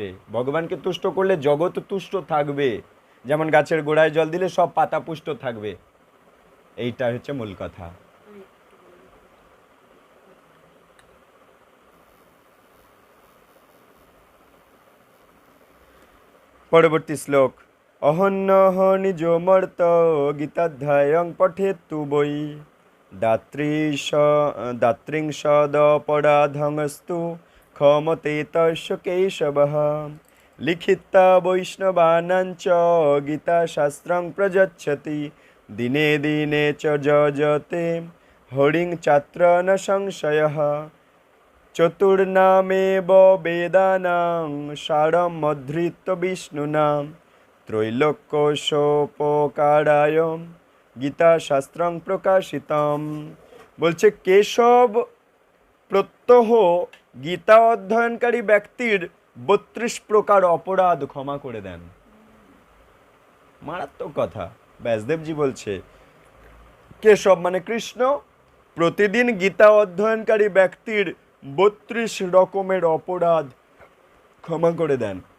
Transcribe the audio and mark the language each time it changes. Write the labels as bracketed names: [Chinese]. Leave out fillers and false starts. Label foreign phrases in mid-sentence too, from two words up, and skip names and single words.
[Bangla] ভগবানকে তুষ্ট করলে জগৎ তুষ্ট থাকবে, যেমন গাছের গোড়ায় জল দিলে সব পাতা পুষ্ট থাকবে। এইটা হচ্ছে মূল কথা। পরবর্তী শ্লোক। [Sanskrit] অহন্যহ নিজ মর্ত গীতাধ্যায়ং পঠেত্তু বৈ দাত্রিংশদপরাধংস্তু ক্ষমতে তস্য কেশবঃ লিখিতা বৈষ্ণবানাঞ্চ গীতাশাস্ত্রং প্রযচ্ছতি দিনে দিনে চ যজতে হরিং চাত্র ন সংশয়ঃ চতুর্নামেব বেদানাং সারমধৃত বিষ্ণুনা ত্রৈলোক্যশোপকারায় গীতা শাস্ত্রং প্রকাশিতম। [Bangla] বলছে কেশব প্রত্যহ গীতা অধ্যয়নকারী ব্যক্তির 32 প্রকার অপরাধ ক্ষমা করে দেন। মারাত্মক কথা। ব্যাসদেবজি বলছে কেশব মানে কৃষ্ণ প্রতিদিন গীতা অধ্যয়নকারী ব্যক্তির 32 রকমের অপরাধ ক্ষমা করে দেন।